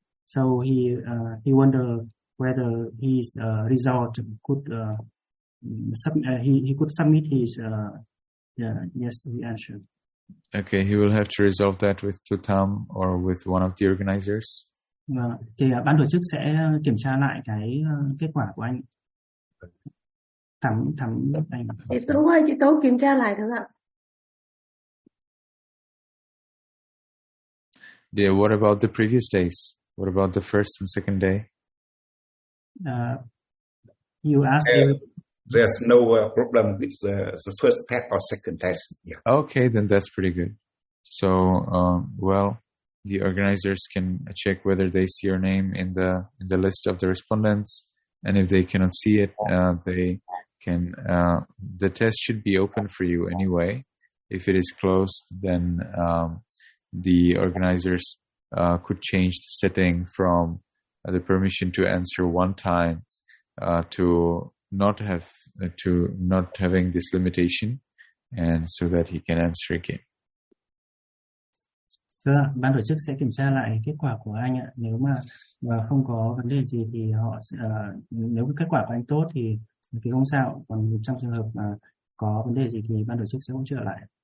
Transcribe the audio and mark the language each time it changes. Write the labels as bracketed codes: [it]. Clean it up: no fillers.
[en] So he wonder whether his result could he could submit his the answer. Okay, he will have to resolve that with Tutam or with one of the organizers. [vi] Thì ban tổ chức sẽ kiểm tra lại cái kết quả của anh. Thẩm thẩm anh. Chị Tú ơi, chị Tú kiểm tra lại được không ạ? [en] Dear, what about the previous days? What about the first and second day? You ask There's no problem with the first test or second test. Yeah. Okay, then that's pretty good. So, well, the organizers can check whether they see your name in the list of the respondents, and if they cannot see it, they can. The test should be open for you anyway. If it is closed, then the organizers could change the setting from the permission to answer one time to not have to not having this limitation, and so that he can answer again. [vi] Vâng, ban tổ chức sẽ kiểm tra lại kết quả của anh ạ. Nếu mà không có vấn đề gì thì họ nếu kết quả của anh tốt thì không sao. Còn trong trường hợp mà có vấn đề gì thì ban tổ chức sẽ hỗ trợ lại.